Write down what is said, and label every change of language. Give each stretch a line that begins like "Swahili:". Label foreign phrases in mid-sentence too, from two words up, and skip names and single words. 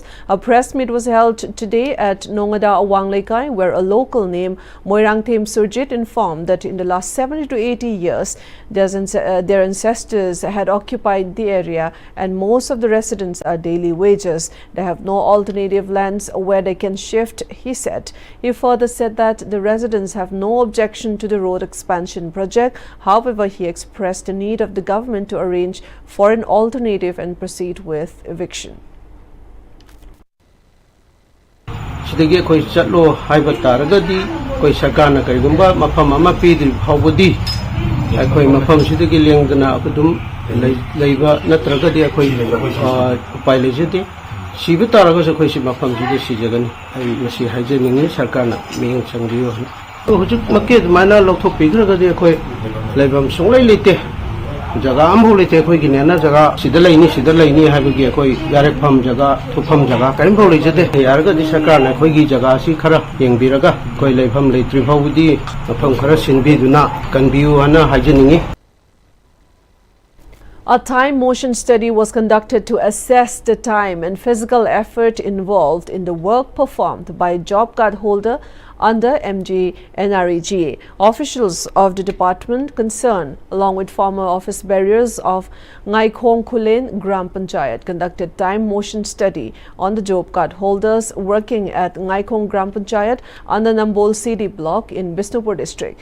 English: A press meet was held today at Nongada, Awang Lekai, where a local named Moirangthem Surjit informed that in the last 70 to 80 years, their ancestors had occupied the area and most of the residents are daily wagers. They have no alternative lands where they can shift, he said. He further said that the residents have no objection to the road expansion project. However, he expressed the need of the government to arrange for an alternative and proceed with eviction.
Manipuri: Sidagi koi chatlo haiba taragadi koi sarkarna karigumba mafam ama pidri hawbudi koi mafam sidagi lengdana akudum leiba natragadi koi upai lejete Sibu tarago sa koi si mafam sidi si jagani ay masi haje ningi sarkarna miyang sangriyo hujud makit mana lokthok pigragadi koi leibam songlai lete jaga ambo lete koi ginena jaga sidalaini habagi koi yarek pham jaga thufam jaga kaimbo lejete yarga di sarkarna koi gi jaga si khara yengbiraga koi leibam leitri phawudi mafam khara sinbiduna kanbiu hana haje ningi.
English: A time motion study was conducted to assess the time and physical effort involved in the work performed by a job card holder under MG NREGA. Officials of the department concerned, along with former office bearers of Ngaikong Kulen Gram Panchayat, conducted time motion study on the job card holders working at Ngaikong Gram Panchayat under Nambol CD block in Bisnupur district.